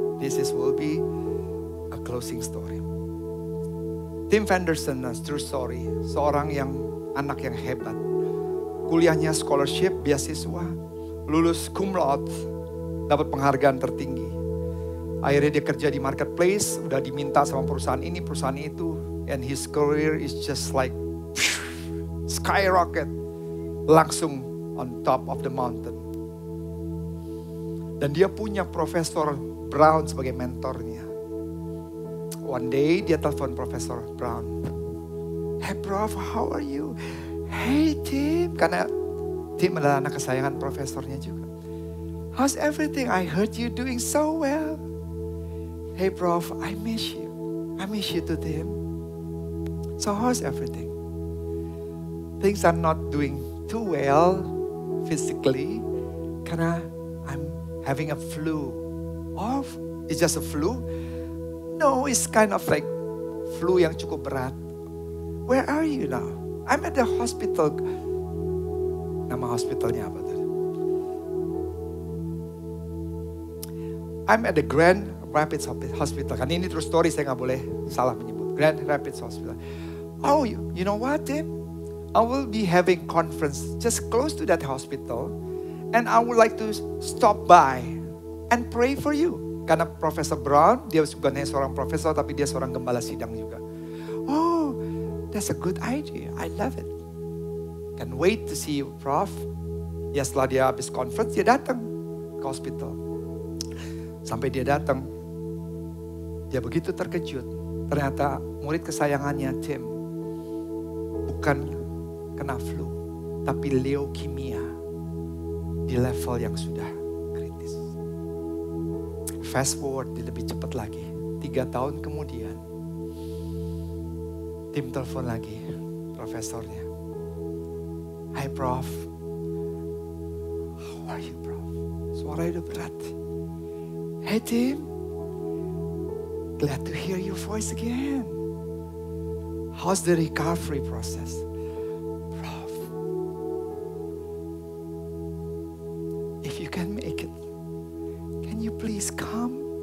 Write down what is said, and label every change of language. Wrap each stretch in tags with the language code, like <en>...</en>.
<en>This will be a closing story. Tim Fenderson, true story.</en> <id>Seorang yang anak yang hebat. Kuliahnya scholarship, beasiswa. Lulus cum laude. Dapat penghargaan tertinggi. Akhirnya dia kerja di marketplace. Udah diminta sama perusahaan ini, perusahaan itu.</id> <en>And his career is just like skyrocket.</en> <id>Langsung</id> <en>on top of the mountain.</en> <id>Dan dia punya Profesor Brown sebagai mentornya.</id> <en>One day</en> <id>dia telepon</id> <en>Profesor Brown. Hey Prof, how are you? Hey</en> <id>Tim. Karena Tim adalah anak kesayangan profesornya juga.</id> <en>How's everything? I heard you doing so well. Hey Prof, I miss you. I miss you too, Tim. So how's everything? Things are not doing too well physically.</en> <id>Karena</id> <en>I'm having a flu Oh, it's just a flu? No, it's kind of like flu</en> <id>yang cukup berat.</id> <en>Where are you now? I'm at the hospital.</en> <id>Nama hospitalnya apa tuh?</id> <en>I'm at the Grand Rapids Hospital.</en> <id>Kan ini</id> <en>true story,</en> <id>saya nggak boleh salah menyebut.</id> <en>Grand Rapids Hospital. Oh, you know what, Tim? I will be having conference just close to that hospital. And I would like to stop by and pray for you.</en> <id>Karena Profesor Brown, dia bukan hanya seorang profesor, tapi dia seorang gembala sidang juga.</id> <en>Oh, that's a good idea. I love it. Can't wait to see you, Prof.</en> <id>Ya setelah dia habis conference, dia datang ke hospital. Sampai dia datang, dia begitu terkejut. Ternyata murid kesayangannya Tim bukan kena flu, tapi leukemia di level yang sudah kritis.</id> <en>Fast forward</en> <id>lebih cepat lagi, 3 tahun kemudian, Tim telepon lagi profesornya.</id> <en>Hai Prof, how are you Prof?</en> <id>Suara udah berat.</id> <en>Hey Tim, glad to hear your voice again. How's the recovery process? Prof, if you can make it, can you please come?</en>